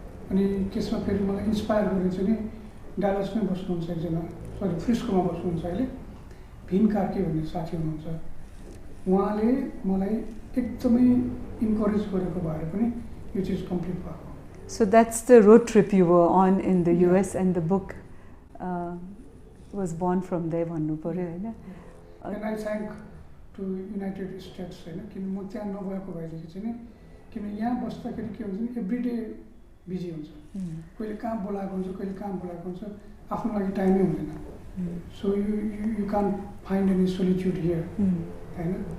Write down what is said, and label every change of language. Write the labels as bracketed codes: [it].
[ne] अनि त्यसमा फेरि मलाई इन्सपायर गर्ने चाहिँ नि डालसमै बस्नुहुन्छ एकजना, सरी फ्रिस्कोमा बस्नुहुन्छ अहिले, भिन कार्की भन्ने साथी हुनुहुन्छ। उहाँले मलाई एकदमै इन्करेज गरेको भएर पनि यो चिज कम्प्लिट भएको। [en] So that's the road trip you were on in the US, and the book was born from there [ne] भन्नु पर्यो हैन। [en] And I thank to United States [ne] हैन, किन म त्यहाँ नभएको भएदेखि चाहिँ नि, किन यहाँ बस्दाखेरि के हुन्छ नि एभ्रिडे बिजी हुन्छ। कहिले कहाँ बोलाएको हुन्छ, कहिले कहाँ बोलाएको हुन्छ। आफ्नो लागि टाइमै हुँदैन. [en] so you can't find any solitude here [ne] होइन.